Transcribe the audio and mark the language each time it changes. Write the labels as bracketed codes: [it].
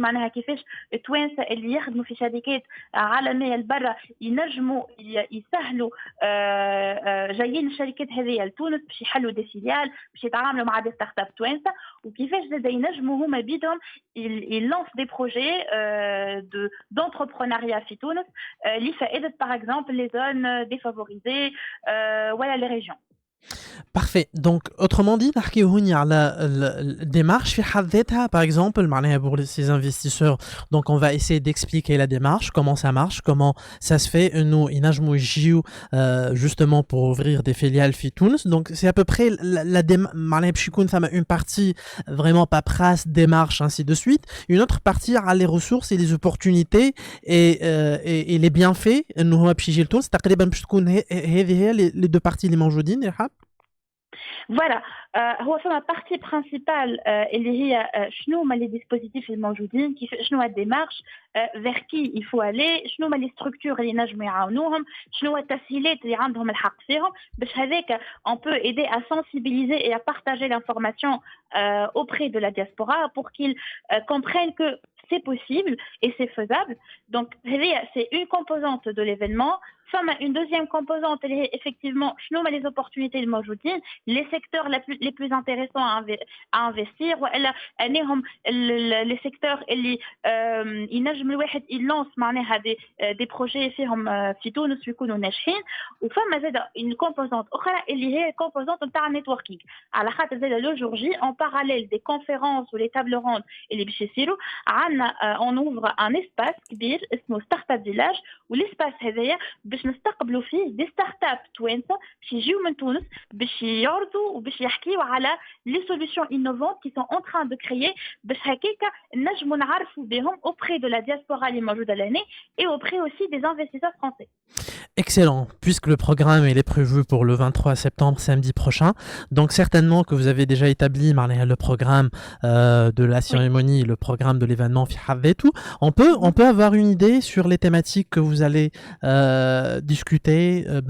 [ar] معناها كيفاش التوانسة اللي يخدموا في شركات عالمية لبرا ينجموا يسهلوا جايين الشركات هذه لتونس باش يحلوا دي فيليال باش يتعاملوا مع دي ستارت اب توانسة وكيفاش زاد ينجموا هما بيدهم يلانس دي بروجي d'entrepreneuriat في تونس لفائدة [fr] par exemple les zones défavorisées [ar] ولا [fr] les régions. Parfait. Donc, autrement dit, [ar] نحكيو هوني على الديمارش في حد ذاتها, [fr] par exemple, معناها pour ces investisseurs. Donc, on va essayer d'expliquer la démarche, comment ça marche, comment ça se fait. Nous, [ar] ينجموا يجيو [fr] justement pour ouvrir des filiales في تونس. Donc, c'est à peu près la démarche. [ar] معناها باش يكون ثما [fr] une partie vraiment paperasse, démarche, ainsi de suite. Une autre partie على les ressources et les opportunités et les bienfaits. [ar] إنه هو باش يجي لتونس. تقريبا باش تكون هذه هي [fr] les deux parties [ar] اللي موجودين يا رحاب. [fr] Voilà, [ar] هو فما [fr] partie principale [ar] اللي هي شنو هما [fr] les dispositifs [ar] الموجودين كيف شنو هي الديمارش [fr] vers qui il faut aller [ar] شنو هما [fr] les structures [ar] اللي نجموا يعاونوهم شنو هو التسهيلات اللي عندهم الحق فيهم باش هذاك [fr] on peut aider à sensibiliser et à partager l'information auprès de la diaspora pour qu'ils comprennent que c'est possible et c'est faisable. Donc c'est une composante de l'événement. Une deuxième composante, elle est effectivement les opportunités de موجودين, les secteurs les plus intéressants à investir, les secteurs [ar] اللي ينجم الواحد يلانس معناها [fr] des projets فيهم في تونس ويكونوا ناجحين. [ar] وفما زاد une composante أخرى اللي هي composante نتاع networking. [fr] على خاطر زاد le jour J en parallèle des conférences ou les tables rondes [ar] اللي باش يصيروا عندنا [fr] on ouvre un espace كبير اسمه Startup Village [ar] والاسباس هذايا باش نستقبلوا فيه دي ستارت اب توانسه باش يجيو من تونس باش يعرضوا وباش يحكيوا على [fr] لي سوليوشن انوفونت كي سون اون تران دو كريي [ar] باش هكاكا نجموا نعرفوا بهم [fr] auprès de la diaspora [ar] اللي موجوده لهنا [fr] et auprès aussi des investisseurs français. Excellent, puisque le programme il est prévu pour le 23 septembre, samedi prochain. Donc certainement que vous avez déjà établi le programme de la cérémonie, le programme de l'événement et tout. On peut avoir une idée sur les thématiques que vous allez discuter.